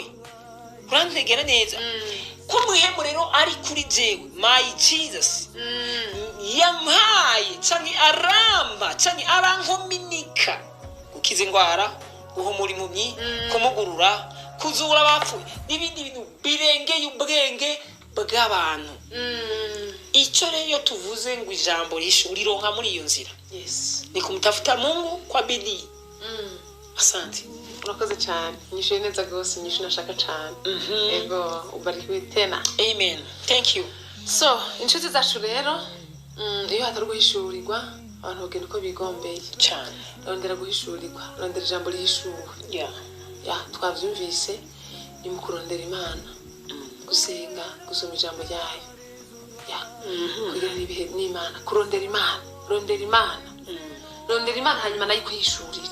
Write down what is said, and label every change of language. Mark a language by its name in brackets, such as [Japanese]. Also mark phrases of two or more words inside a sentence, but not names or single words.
[Rundi] Urantegera neza ko muhemu rero ari kuri jewe, [English] my Jesus [Rundi] yampaye cyane aramba cyane arankominika, gukiza indwara, guhumura impumyi, kumugurura, kuzura abapfuye n'ibindi bintu birengeye ubwenge bw'abantu. Icyo rero tuvuze ngo ijambo rironka muri iyo nzira, [Swahili] ni kumutafuta Mungu kwa bidii. Asante, [Rundi] urakoze cyane, nyishuye neza gose, nyishu nashaka cyane. [Swahili] Ego ubarikiwe tena. [English] Amen, thank you. [Rundi] So inshuti zacu rero, iyo hatari guhishurirwa abantu bagenda uko bigombeye cyane, rondera guhishurirwa, rondera ijambo rihishuwe. Twavyumvise ni mu kurondera Imana, gusenga, gusoma ijambo ryayo, kugira ibihe n'Imana, kurondera Imana, rondera Imana hanyuma nayo kwihishurira